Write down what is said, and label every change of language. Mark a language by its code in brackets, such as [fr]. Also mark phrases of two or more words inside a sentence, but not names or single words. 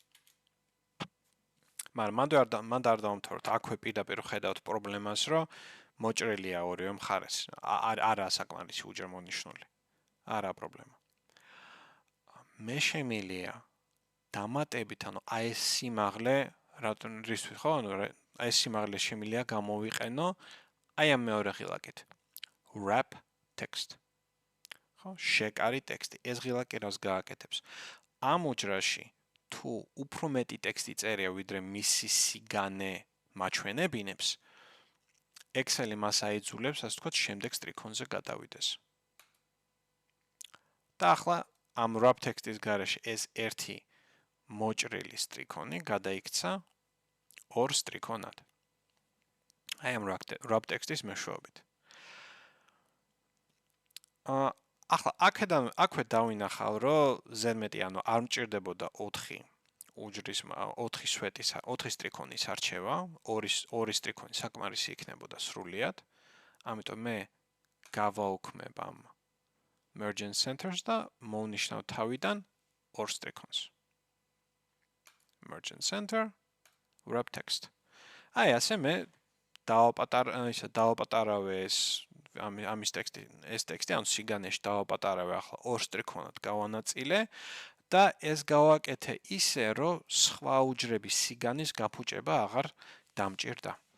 [ka] მაგრამ მანდ არ დავამთავროთ, აქვე პირდაპირ ხედავთ პრობლემას, რომ მოჭრილია ორივე მხარეს. არაა საკმარისი უჯრა მონიშნული. არა პრობლემა. მე შემიძლია დამატებით, ანუ აი ეს სიმაღლე, რისთვის ხო, ანუ აი ეს სიმაღლე შემიძლია გამოვიყენო აი ამ მეორე ღილაკით. [en] wrap text. [ka] ხო, შეკარი ტექსტი. ეს ღილაკი რას გააკეთებს? ამ უჯრაში თუ უფრო მეტი ტექსტი წერია, ვიდრე მისი სიგანე მაჩვენებინებს, Excel-ი მას აიძულებს, ასე ვთქვათ, შემდეგ სტრიქონზე გადავიდეს. და ახლა ამ [en] wrap text- [ka] ის გარეშე ეს ერთი მოჭრილი სტრიქონი გადაიქცა ორ სტრიქონად. აი ამ [en] wrap text- [ka] ის მეშვეობით. ახლა აქვე დავინახავ, რომ ზედმეტი, ანუ არ მჭირდებოდა 4 უჯრის 4 სვეტის 4 სტრიქონის არჩევა, ორი სტრიქონი საკმარისი იქნებოდა სრულიად. ამიტომ მე გავაუქმებ ამ [en] merge and centers [ka] და მოვნიშნავ თავიდან ორ სტრიქონს. [en] merge and center wrap text. [ka] აი ასე მე დავაპატარავე ამის ტექსტი, ეს ტექსტი, ანუ სიგანეში დავაპატარავე ახლა ორ სტრიქონად გავანაწილე და ეს გავაკეთე ისე, რომ სხვა უჯრების სიგანის გაფუჭება აღარ დამჭირდა.